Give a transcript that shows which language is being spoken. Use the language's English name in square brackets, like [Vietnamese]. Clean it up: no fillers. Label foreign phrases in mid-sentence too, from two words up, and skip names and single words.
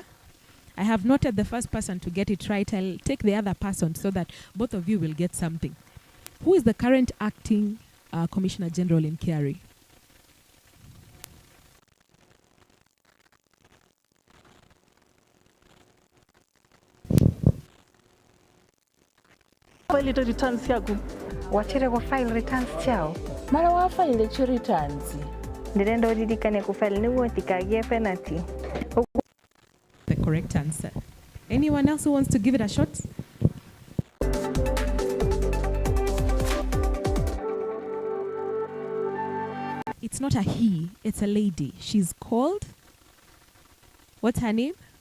[English] I have noted the first person to get it right. I'll take the other person so that both of you will get something. Who is the current acting Commissioner General in KRA? File returns [Kikuyu] yaku. Wachire ku [English] file returns [Kikuyu] chao. Mara wa file cho returns. Ndirenda uririkane ku file niguo tikagie penalty. [English] The correct answer. Anyone else who wants to give it a shot? It's not a he, it's a lady. She's called, what's her name?